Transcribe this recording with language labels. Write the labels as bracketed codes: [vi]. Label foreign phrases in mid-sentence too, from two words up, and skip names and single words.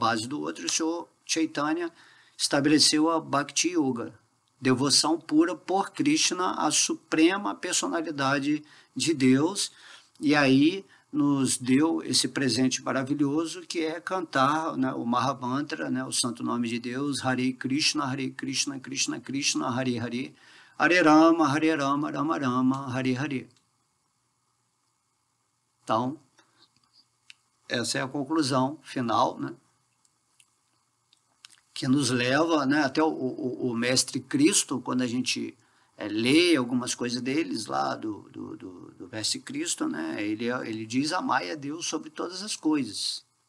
[pt] base do outro, e o Senhor Chaitanya estabeleceu a Bhakti Yoga, devoção pura por Krishna, a suprema personalidade de Deus, e aí nos deu esse presente maravilhoso que é cantar, né, o Mahamantra, né, o santo nome de Deus, [sa] Hare Krishna, Krishna Krishna, Hare Hare, Hare Rama, Rama Rama, Hare Hare. [pt] Então, essa é a conclusão final, né, que nos leva, né, até o Mestre Cristo, quando a gente lê algumas coisas deles lá do Mestre Cristo, né, ele diz: amai a Deus sobre todas as coisas.